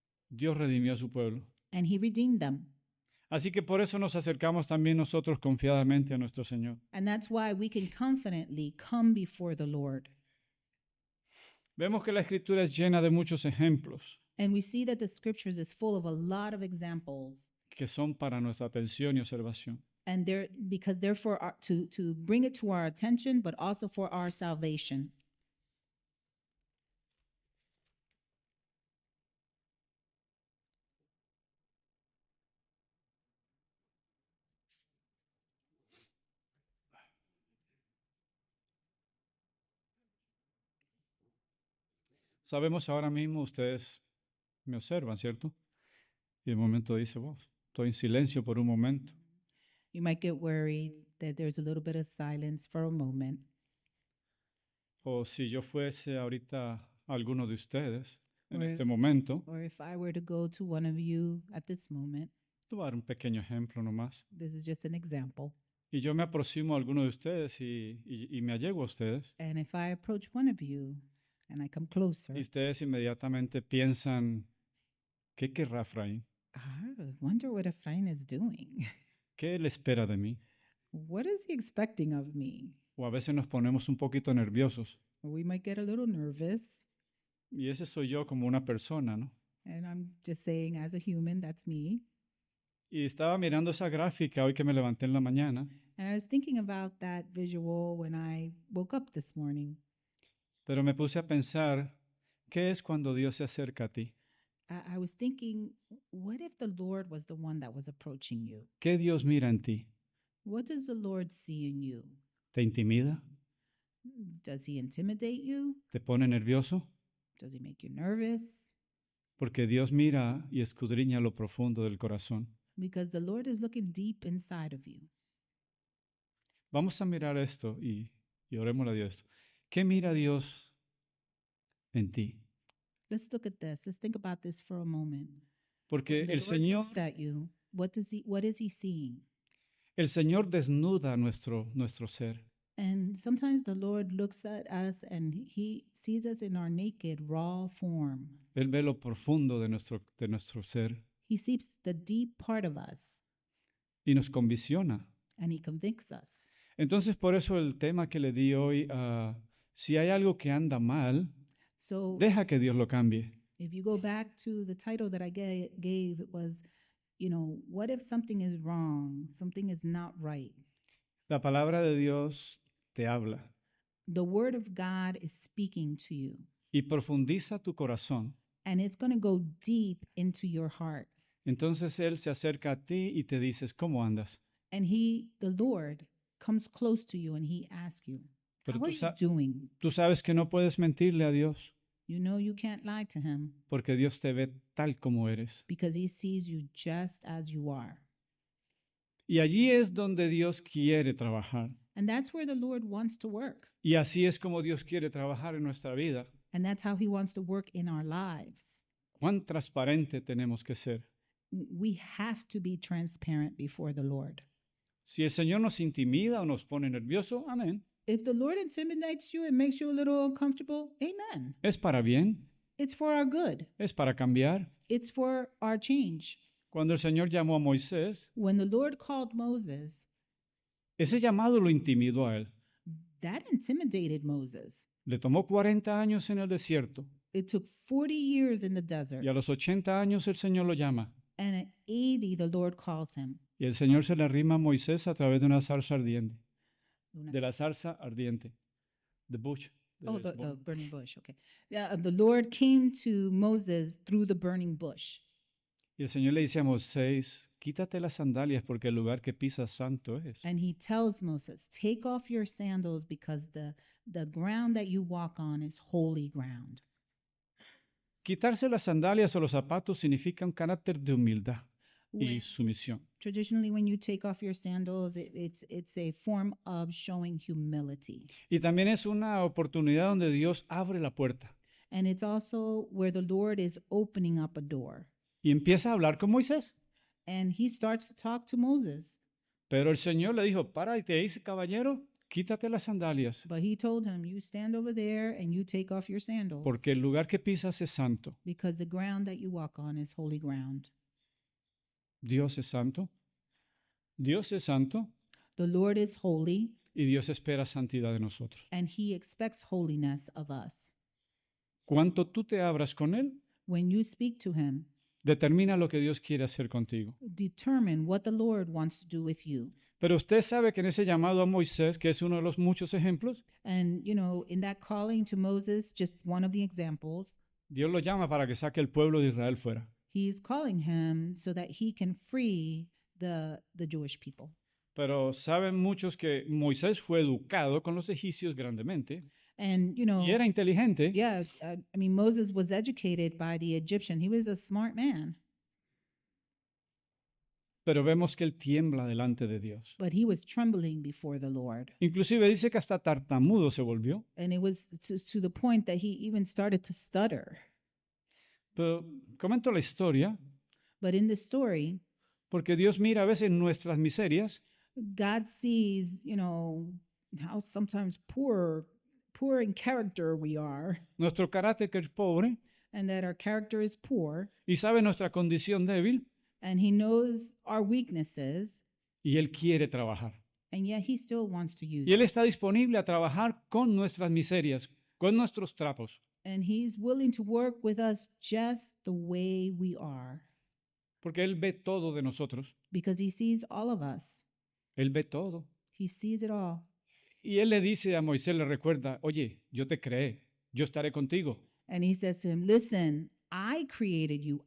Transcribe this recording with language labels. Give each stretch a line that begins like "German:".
Spanish: Dios redimió a su pueblo.
English: and He redeemed them.
Spanish: Así que por eso nos acercamos también nosotros confiadamente a nuestro Señor.
English: And that's why we can confidently come before the Lord.
Spanish: Vemos que la Escritura es llena de muchos ejemplos
English: And we see that the scriptures is full of a lot of examples.
Spanish: que son para nuestra atención y observación.
English: And because they're to bring it to our attention, but also for our salvation.
Spanish: Sabemos ahora mismo, ustedes me observan, ¿cierto? Y de momento dice, wow, estoy en silencio por un momento.
English: You might get worried that there's a little bit of silence for a moment.
Spanish: O si yo fuese ahorita a alguno de ustedes en
English: Or-
Spanish: este momento,
English: Or if I were to go to one of you at this moment,
Spanish: te voy a dar un pequeño ejemplo nomás.
English: this is just an example.
Spanish: Y yo me aproximo a alguno de ustedes y me allego a ustedes.
English: And if I approach one of you and I come closer,
Spanish: Y ustedes inmediatamente piensan, ¿qué querrá Efraín?
English: I wonder what Ephraim is doing.
Spanish: ¿Qué él espera de mí?
English: What is he expecting of me?
Spanish: O a veces nos ponemos un poquito nerviosos.
English: Or we might get a little nervous.
Spanish: Y ese soy yo como una persona, ¿no?
English: And I'm just saying, as a human, that's me.
Spanish: Y estaba mirando esa gráfica hoy que me levanté en la mañana,
English: And I was thinking about that visual when I woke up this morning.
Spanish: pero me puse a pensar, ¿qué es cuando Dios se acerca a ti?
English: I was thinking, what if the Lord was the one that was approaching you?
Spanish: ¿Qué Dios mira en ti?
English: What does the Lord see in you?
Spanish: ¿Te intimida?
English: Does he intimidate you?
Spanish: ¿Te pone nervioso?
English: Does he make you nervous?
Spanish: Porque Dios mira y escudriña lo profundo del corazón.
English: Because the Lord is looking deep inside of you.
Spanish: Vamos a mirar esto y oremos a Dios. ¿Qué mira Dios en ti?
English: Let's look at this. Let's think about this for a moment.
Spanish: Porque
English: When the
Spanish: el
English: Lord
Spanish: Señor,
English: looks at you, what is he seeing?
Spanish: el Señor desnuda nuestro ser.
English: And sometimes the Lord looks at us and he sees us in our naked, raw form.
Spanish: Él ve lo profundo de nuestro ser
English: He sees the deep part of us
Spanish: y nos convicciona.
English: and he convicts us.
Spanish: Entonces, por eso el tema que le di hoy, si hay algo que anda mal,
English: So
Spanish: deja que Dios lo cambie.
English: if you go back to the title that I gave, it was, what if something is wrong? Something is not right.
Spanish: La palabra de Dios te habla
English: The word of God is speaking to you,
Spanish: y profundiza tu corazón.
English: and it's going to go deep into your heart.
Spanish: Entonces Él se acerca a ti y te dices, ¿cómo andas?
English: And the Lord, comes close to you and he asks you,
Spanish: Pero
English: how are
Spanish: tú,
English: you sa- doing?
Spanish: tú sabes que no puedes mentirle a Dios
English: You know you can't lie to him
Spanish: porque Dios te ve tal como eres.
English: because he sees you just as you are.
Spanish: Y allí es donde Dios quiere trabajar.
English: And that's where the Lord wants to work.
Spanish: Y así es como Dios quiere trabajar en nuestra vida.
English: And that's how he wants to work in our lives.
Spanish: ¿Cuán transparente tenemos que ser?
English: We have to be transparent before the Lord.
Spanish: Si el Señor nos intimida o nos pone nervioso, amén.
English: If the Lord intimidates you and makes you a little uncomfortable, amen.
Spanish: Es para bien,
English: It's for our good.
Spanish: es para cambiar.
English: It's for our change.
Spanish: Cuando el Señor llamó a Moisés,
English: When the Lord called Moses,
Spanish: ese llamado lo intimidó a él.
English: that intimidated Moses.
Spanish: Le tomó 40 años en el desierto
English: It took 40 years in the desert,
Spanish: y a los 80 años el Señor lo llama.
English: and at 80, the Lord calls him.
Spanish: Y el Señor se le arrima a Moisés a través de una zarza ardiente. De la zarza ardiente.
English: The bush. Oh, the burning bush. Okay. The Lord came to Moses through the burning bush.
Spanish: Y el Señor le dice a Moisés, quítate las sandalias porque el lugar que pisas santo es.
English: And he tells Moses, take off your sandals because the ground that you walk on is holy ground.
Spanish: Quitarse las sandalias o los zapatos significa un carácter de humildad y
English: When-
Spanish: sumisión.
English: Traditionally, when you take off your sandals, it's a form of showing humility.
Spanish: Y también es una oportunidad donde Dios abre la puerta
English: And it's also where the Lord is opening up a door.
Spanish: y empieza a hablar con Moisés.
English: And he starts to talk to Moses.
Spanish: Pero el Señor le dijo, para y te dice, caballero, quítate las sandalias
English: But he told him, you stand over there and you take off your sandals
Spanish: porque el lugar que pisas es santo.
English: because the ground that you walk on is holy ground.
Spanish: Dios es santo. Dios es santo
English: The Lord is holy
Spanish: y Dios espera santidad de nosotros.
English: and he expects holiness of us.
Spanish: Cuanto tú te abras con Él,
English: When you speak to him,
Spanish: determina lo que Dios quiere hacer contigo.
English: determine what the Lord wants to do with you.
Spanish: Pero usted sabe que en ese llamado a Moisés, que es uno de los muchos ejemplos,
English: And, in that calling to Moses, just one of the examples,
Spanish: Dios lo llama para que saque el pueblo de Israel fuera.
English: he's calling him so that he can free the Jewish people.
Spanish: Pero saben muchos que Moisés fue educado con los egipcios grandemente
English: And,
Spanish: y era inteligente,
English: yeah, I mean, Moses was educated by the Egyptian. He was a smart man,
Spanish: pero vemos que él tiembla delante de Dios.
English: but he was trembling before the Lord.
Spanish: Inclusive dice que hasta tartamudo se volvió.
English: And it was to the point that he even started to stutter.
Spanish: Pero comento la historia
English: But in the story,
Spanish: porque Dios mira a veces nuestras miserias
English: God sees, how sometimes poor in character we are,
Spanish: nuestro carácter que es pobre
English: and that our character is poor,
Spanish: y sabe nuestra condición débil
English: and he knows our weaknesses,
Spanish: y Él quiere trabajar.
English: and yet he still wants to use
Spanish: Y Él
English: us.
Spanish: está disponible a trabajar con nuestras miserias, con nuestros trapos,
English: And he's willing to work with us just the way we are
Spanish: porque Él ve todo de nosotros.
English: because he sees all of us.
Spanish: Él ve todo.
English: He sees it all.
Spanish: Y Él le dice a Moisés, le recuerda, oye, yo te creé, yo estaré contigo.
English: And he says to him, listen, I created you.